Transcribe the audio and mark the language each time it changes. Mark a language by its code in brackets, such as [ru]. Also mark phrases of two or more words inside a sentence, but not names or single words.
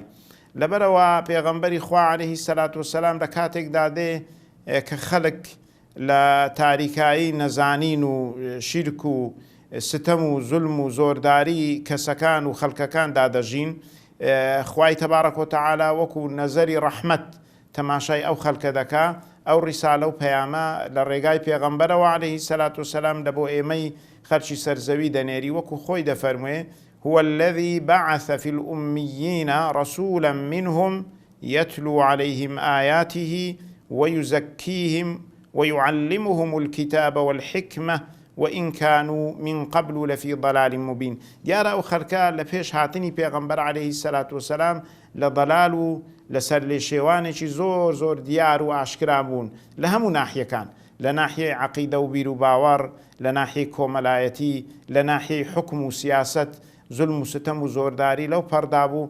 [ckb] لەبەرەوە پێغەمبەری خوا [ar] عەلەیهی السەلات وەسسەلام [ckb] لە کاتێکدا دێ کە خەڵک لە تاریکایی نەزانین و شیرک و ستەم و زولم و زۆرداری کەسەکان و خەڵکەکان دادەژین، خوای [ar] تەبارەک وتەعالا [ckb] وەکو نەزەری ڕەحمەت تەماشای ئەو خەڵکە دەکا. ئەو ڕیسالە و پەیامە لە ڕێگای پێغەمبەرەوە [ar] عەلەیهی السەلات وەسسەلام [ckb] لە بۆ ئێمەی خەرکی سەرزەوی دەنێری، وەکو خۆی دەفەرموێ [ar] هو الذي بعث في الأميين رسولا منهم يتلو عليهم آياته ويزكيهم ويعلمهم الكتاب والحكمة وإن كانوا من قبل لفي ضلال مبين. [ckb] دیارە ئەو خەڵکە لە پێش هاتنی پێغەمبەر [ar] عەلەیهی سەلات وسەلام [ckb] لە ضەلال و لەسەر لێشێوانێکی زۆر زۆر دیار و ئاشکرا بوون لە هەموو ناحیەکان، لە ناحیەی عەقیدە و بیر و باوەڕ، لە ناحیەی کۆمەلایەتی، لە ناحیەی حکم و سیاسەت، زولم و ستەم و زۆرداری لەو پەردا بوو.